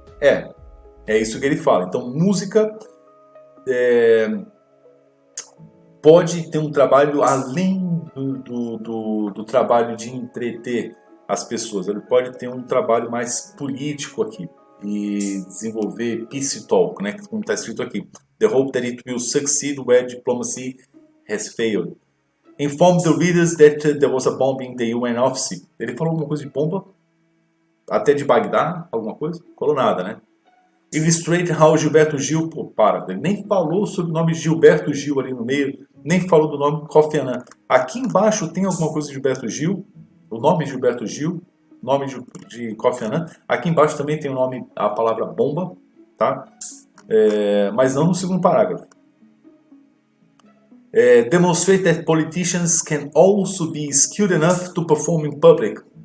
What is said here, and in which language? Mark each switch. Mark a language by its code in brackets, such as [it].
[pt] É isso que ele fala. Então, música pode ter um trabalho além do trabalho de entreter as pessoas. Ele pode ter um trabalho mais político aqui e desenvolver peace talk, né, como está escrito aqui. [en] The hope that it will succeed where diplomacy has failed. Inform the readers that there was a bomb in the UN office. [pt] Ele falou alguma coisa de bomba? Até de Bagdá? Alguma coisa? Falou nada, né? [en] Illustrate how [pt] Gilberto Gil... Ele nem falou sobre o nome Gilberto Gil ali no meio, nem falou do nome Kofi Annan. Aqui embaixo tem alguma coisa de Gilberto Gil, o nome Gilberto Gil, nome de Kofi Annan. Aqui embaixo também tem o nome, a palavra bomba, tá? Mas não no segundo parágrafo. [en] Demonstrate that politicians can also be skilled enough to perform in public.